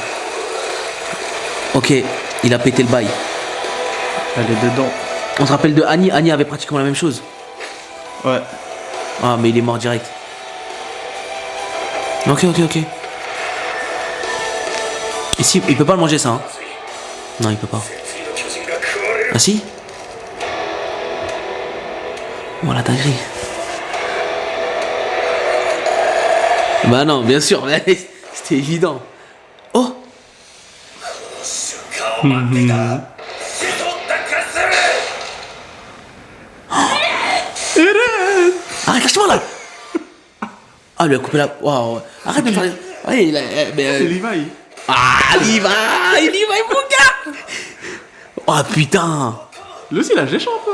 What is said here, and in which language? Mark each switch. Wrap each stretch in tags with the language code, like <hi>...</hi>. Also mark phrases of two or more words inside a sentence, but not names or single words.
<fr>Ok, il a pété le bail. Elle est dedans. On se rappelle de Annie. Annie avait pratiquement la même chose. Ouais. Ah, mais il est mort direct. Ok. Ici, il peut pas le manger ça, hein. Non, il peut pas.</fr> <ja>潜水の巨人が食われる</ja> <fr>Ah si? Voilà, dinguerie. Bah non, bien sûr, mais c'était évident. Oh!</fr> <ja>瞬間を待っていた人だかする</ja> <fr>Arrête, lâche-moi là! Ah, lui a coupé la. Waouh! Arrête de me faire. Ouais, il a. C'est Levi. Ah, Levi, mon gars! Oh putain! Lui aussi, il a géchant un peu.</fr>